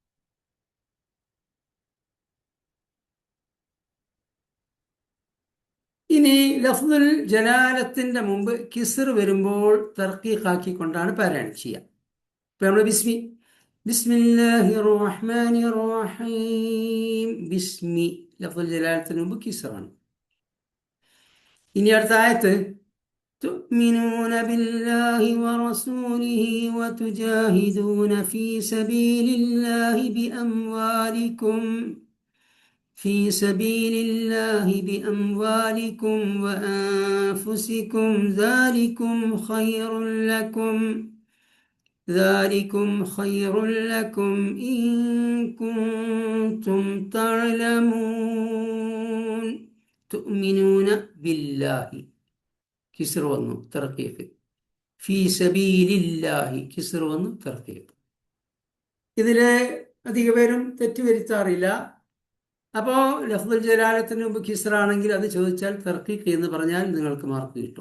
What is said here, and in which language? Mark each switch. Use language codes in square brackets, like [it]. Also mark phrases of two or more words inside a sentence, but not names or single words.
[ml] ഇനി ലഫ്ദുൽ ജലാലത്തിന്റെ മുമ്പ് കിസ്ർ വരുമ്പോൾ തർക്കീഖാക്കിക്കൊണ്ടാണ് പാരായണം ചെയ്യുക. ഇപ്പൊ നമ്മൾ [ar] بسم الله الرحمن الرحيم, [ml] ബിസ്മി ലഫ്ദുൽ ജലാലത്തിന് മുമ്പ് കിസ്റാണ്. ഇനി അടുത്ത ആയത്ത്, [ar] تؤمنون بالله ورسوله وتجاهدون في سبيل الله بأموالكم وأنفسكم ذلكم خير لكم إن كنتم تعلمون. تؤمنون بالله [ml] കിസ്ർ വന്നു, തർക്കീഖ്. [ar] في سبيل الله [ml] കിസ്ർ വന്നു, തർക്കീഖ്. ഇതില് അധിക പേരും തെറ്റുവരുത്താറില്ല. അപ്പോൾ ലഫ്ദുൽ ജലാലത്തിന് മുമ്പ് കിസ്ർ ആണെങ്കിൽ അത് ചോദിച്ചാൽ തർക്കീഖ് എന്ന് പറഞ്ഞാൽ നിങ്ങൾക്ക് മാർക്ക് കിട്ടും.